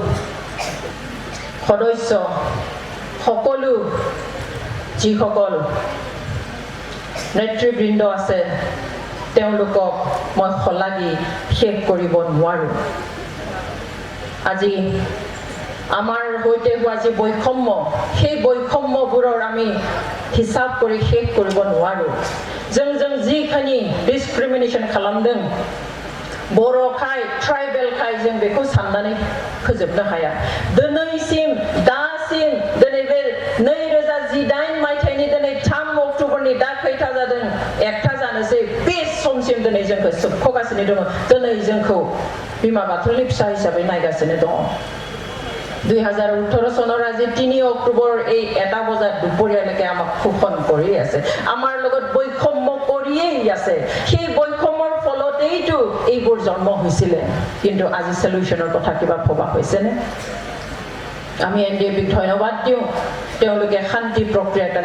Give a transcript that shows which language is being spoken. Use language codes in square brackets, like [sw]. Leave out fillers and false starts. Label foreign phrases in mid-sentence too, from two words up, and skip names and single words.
[as] সদস্য সকলো যিসকল নেতৃবৃন্দ আছে তেওঁলোকক মই খলাগি শেষ কৰিব নোৱাৰো আজি আমাৰ হৈতে হোৱা যে বৈষম্য সেই বৈষম্যবোৰৰ আমি হিসাব কৰি শেষ কৰিব নোৱাৰো [brx] जों जिखिनि डिस्क्रिमिनेशन खालामदों बर' खाय ट्राइबेल खाय जों बेखौ साननानै फोजोबनो हाया दिनैसिम दासिम दिनै बे 2018 मायथाइनि दिनै 3 अक्ट'बरनि दा खैथा जादों एकथा जानोसै बे समसिम दिनै जोंखौ सोबख'गासिनो दङ दिनै जोंखौ बिमा बाथौनि फिसा हिसाबै नायगासिनो दङ [as] 2018 চনৰ আজি 3 অক্টোবৰ এই 1 বজাত দুপৰীয়ালৈকে আমাক শোষণ কৰি আছে আমাৰ লগত বৈষম্য কৰিয়েই আছে সেই বৈষম্যৰ ফলতেইটো এইবোৰ জন্ম হৈছিল কিন্তু আজি সলিউশনৰ কথা কিবা ভবা হৈছে নে আমি NDFBক ধন্যবাদ দিওঁ তেওঁলোকে শান্তি প্ৰক্ৰিয়াৰ কাৰণে